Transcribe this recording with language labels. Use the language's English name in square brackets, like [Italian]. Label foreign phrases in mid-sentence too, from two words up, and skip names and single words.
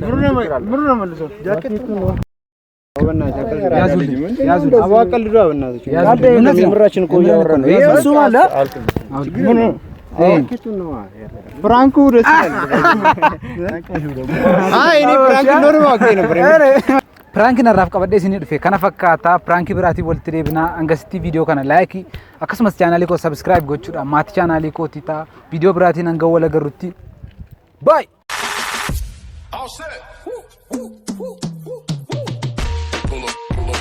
[Amharic] ምሩ ነው መልሰው ጃኬት ነው ምራችን እኮ እያወራን ነው። እሱ ማለት ፍራንኩ ደስ ይላል። አይ እኔ ፍራንክ ኖርማል ነበር። [Oromo] Prank narraaf qabadhee isin dhufe kana fakkaata prank biraatii walitti deebina angasitti video kana like akkasumas channel koo subscribe gochuudha maatii channel koo tita video biraatiin hanga wal agarrutti [English] bye all set